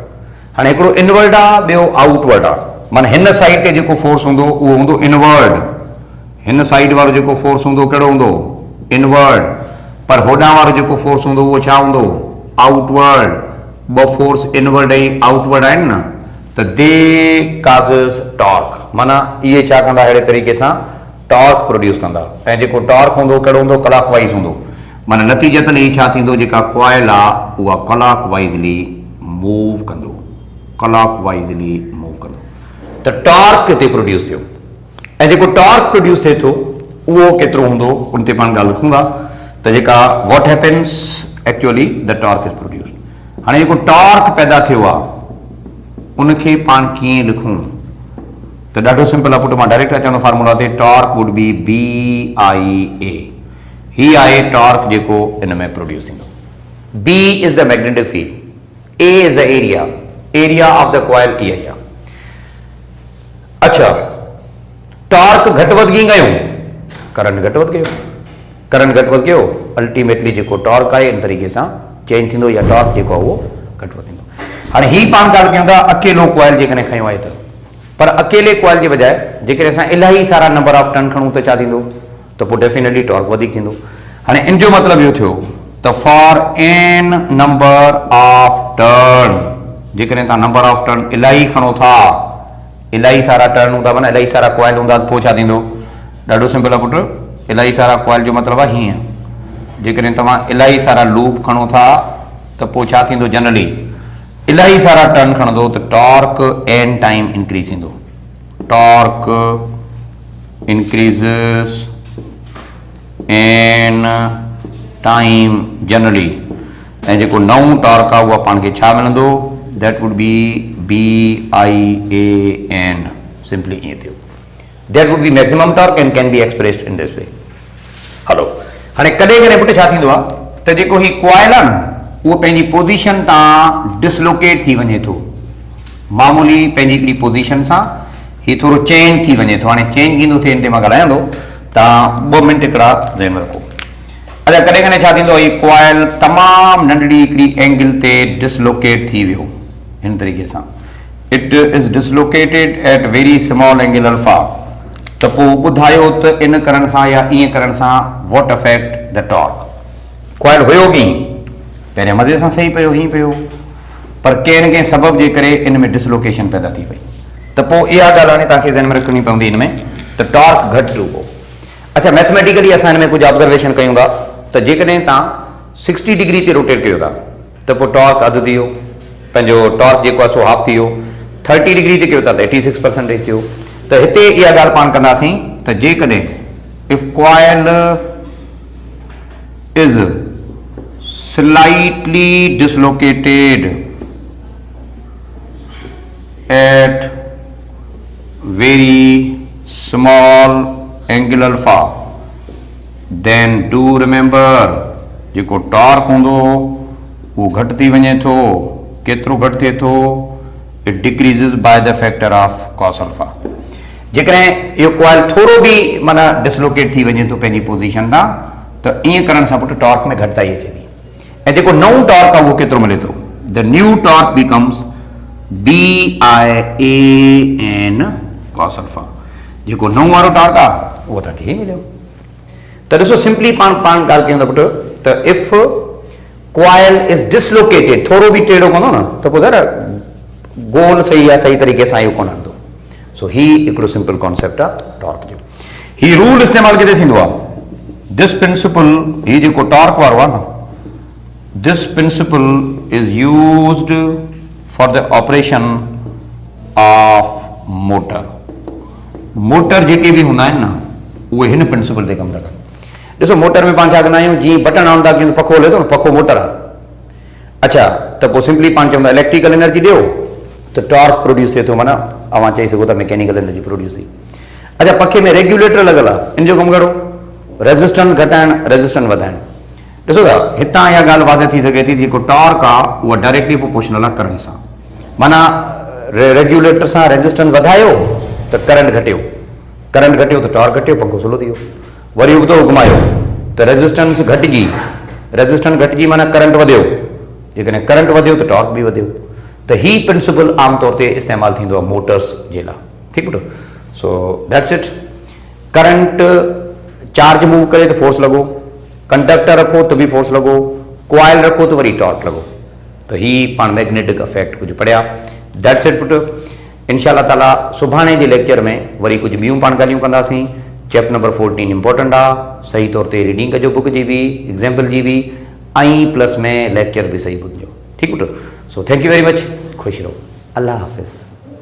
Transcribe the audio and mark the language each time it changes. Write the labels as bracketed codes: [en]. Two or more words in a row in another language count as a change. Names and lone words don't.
[sd] हाणे हिकिड़ो इनवर्ट आहे, ॿियो आउटवर्ड आहे, माना हिन साइड ते जेको फोर्स हूंदो उहो हूंदो इनवर्ड, हिन साइड वारो जेको फोर्स हूंदो कहिड़ो हूंदो, इनवर्ड, पर होॾां वारो जेको फोर्स हूंदो उहो छा हूंदो, आउटवर्ड। 2 फोर्स इनवर्ड ऐं आउटवर्ड आहिनि न, त [en] they causes torque, [sd] माना इहे छा कंदा, अहिड़े तरीक़े सां टॉर्क प्रोड्यूस कंदा। ऐं जेको टॉर्क हूंदो कहिड़ो हूंदो, क्लॉक वाइज हूंदो, माना नतीजतन ही छा थींदो, जेका कॉइल आहे उहा [en] clockwisely move [sd] कंदो, [en] clockwisely move [sd] कंदो, त टॉर्क हिते प्रोड्यूस थियो। ऐं जेको टॉर्क प्रोड्यूस थिए थो उहो केतिरो हूंदो, उन ते पाण ॻाल्हि रखूं था, त जेका [en] what happens actually the torque is produce. [sd] हाणे जेको टॉर्क पैदा थियो आहे उनखे पाण कीअं लिखूं, त ॾाढो सिंपल आहे पुटु, मां डायरेक्ट अचंदो फार्मूला ते, [en] torque would be BIA. [sd] ही आहे टॉर्क जेको इन में प्रोड्यूस थींदो। [en] B is the magnetic field, A is the area, area of the coil [sd] इहा ई आहे। अच्छा, टॉर्क घटि वधि कीअं कयूं, करंट घटि वधि कयो, करंट घटि वधि कयो, अल्टीमेटली जेको टॉर्क आहे इन तरीक़े सां चेंज थींदो, या टॉर्क जेको आहे उहो घटि वधि थींदो। हाणे ही पाण ॻाल्हि कयूं था अकेलो कॉइल जेकॾहिं खयो आहे त, पर अकेले कॉइल जे बजाए जेकॾहिं असां इलाही सारा [en] number of turn [sd] खणूं त छा थींदो, त पोइ डेफिनेटली टॉर्क वधीक थींदो। हाणे इन जो मतिलबु इहो थियो त [en] for n number of turn, [sd] जेकॾहिं तव्हां [en] number of turn [sd] इलाही खणो था, इलाही सारा टर्न हूंदा, माना इलाही सारा कॉइल हूंदा, त पोइ छा थींदो, ॾाढो सिंपल आहे पुटु, इलाही सारा कॉइल जो मतिलबु आहे हीअं, जेकॾहिं तव्हां इलाही सारा लूप खणो था त पोइ छा थींदो, जनरली इलाही सारा टर्न खणंदो त टॉर्क [en] n time increase [sd] थींदो। [en] torque increases n time generally [sd] ऐं जेको नओं टॉर्क आहे उहा पाण खे छा मिलंदो [en] that would be BIAN [sd] सिंपली ईअं थियो [en] that would be maximum torque and can be expressed in this way [sd] हलो हाणे कॾहिं कॾहिं पुट छा थींदो आहे त जेको ही कॉइल आहे न उहो पंहिंजी पोज़ीशन तां डिसलोकेट थी वञे थो मामूली पंहिंजी हिकिड़ी पोज़ीशन सां ही थोरो चेंज थी वञे थो हाणे चेंज कीअं थो थिए हिन ते मां ॻाल्हायां थो तव्हां 2 मिंट हिकिड़ा ज़हन में रखो अच्छा कॾहिं कॾहिं छा थींदो ही कॉइल तमामु नंढड़ी हिकिड़ी एंगल ते डिसलोकेट थी वियो हिन तरीक़े सां [en] it is dislocated at very small angle alpha [sd] त पोइ ॿुधायो त इन करण सां या ईअं करण सां [en] what affect the torque [sd] कॉइल हुयो कीअं पहिरियां मज़े सां सही पियो हीअं पियो पर कंहिं न कंहिं सबब जे करे इन में डिसलोकेशन पैदा थी वई त पोइ इहा ॻाल्हि हाणे तव्हांखे ज़हन में रखणी पवंदी हिन में त टॉर्क घटि रुगो अच्छा मैथमेटिकली असां हिन में कुझु ऑब्ज़र्वेशन कयूं था त जेकॾहिं तव्हां 60 डिग्री ते रोटेट कयो था त पोइ टॉर्क अधु थी वियो पंहिंजो टॉर्क जेको आहे सो हाफ थी वियो 30 डिग्री ते कयो था त 86% थियो त हिते इहा ॻाल्हि पाण कंदासीं त जेकॾहिं [en] if coil इज़ slightly dislocated at very small angle alpha then do remember [sd] जेको टॉर्क हूंदो वो घटि थी वञे थो केतिरो घटि थिए थो [en] it decreases by the factor of cos alpha [sd] जेकॾहिं इहो कॉइल थोरो बि माना डिसलोकेट थी वञे थो पंहिंजी पोज़ीशन तां त ईअं करण सां पुट टॉर्क में घटिताई अचे थी ऐं जेको नओं टॉर्क आहे उहो केतिरो मिले थो [en] the new torque becomes BIAN cos alpha [sd] जेको नओं वारो टॉर्क आहे उहो तव्हांखे ई मिलियो त ॾिसो सिंपली पाण ॻाल्हि कयूं था पुट त [en] if coil is dislocated [sd] थोरो बि टेढ़ो कंदो न त पोइ ज़रा गोल सही आहे सही तरीक़े सां इहो कोन हलंदो सो ही हिकिड़ो सिंपल कॉन्सेप्ट आहे टॉर्क जो ही रूल इस्तेमालु किथे थींदो आहे [en] this principle [sd] ही जेको टॉर्क वारो आहे न [en] this principle is used for the operation of [sd] motor जेके भी हूंदा आहिनि न उहे हिन प्रिंसिपल ते कमु था कनि ॾिसो मोटर में पाण छा कंदा आहियूं जीअं बटन ऑन था कयूं पखो हले थो न पखो मोटर आहे अच्छा त पोइ सिंपली पाण चवंदा [en] electrical energy [sd] ॾियो त टॉर्क प्रोड्यूस थिए थो माना अवां चई सघो था मैकेनिकल एनर्जी प्रोड्यूस थी अच्छा पखे में रेगुलेटर लॻल आहे इन जो कमु कहिड़ो रेजिस्टेंस घटाइण रेजिस्टेंस वधाइण ॾिसो था हितां इहा ॻाल्हि वाज़े थी सघे थी जेको टॉर्क आहे उहा [en] directly proportional [sd] आहे करंट सां माना रेगुलेटर सां रेजिस्टेंस वधायो त करंट घटियो त टॉर्क घटियो पंखो स्लो थी वियो वरी उबतो घुमायो त रेजिस्टेंस घटिजी माना करंट वधियो जेकॾहिं करंट वधियो त टॉर्क बि वधियो त ही प्रिंसिपल आमतौर ते इस्तेमालु थींदो आहे मोटर्स जे लाइ ठीकु पुटु [en] so that's it [sd] करंट चार्ज मूव करे त फोर्स लॻो कंडक्टर रखो तो भी फोर्स लॻो कॉइल रखो तो वरी टॉर्क लॻो तो ही पाण [en] magnetic effect [sd] कुछ पढ़िया [en] that's it [sd] पुट [ar] إن شاء الله تعالى [sd] सुभाणे जे लेक्चर में वरी कुछ ॿियूं पाण ॻाल्हियूं कंदासीं [en] chapter number 14 [sd] इंपॉर्टेंट आहे सही तौर ते रीडिंग कजो बुक जी भी एग्जाम्पल जी भी ऐं प्लस में लेक्चर भी सही ॿुधजो ठीक पुट [en] so thank you very much [sd] खुश रहो अल्लाह हाफ़िज़।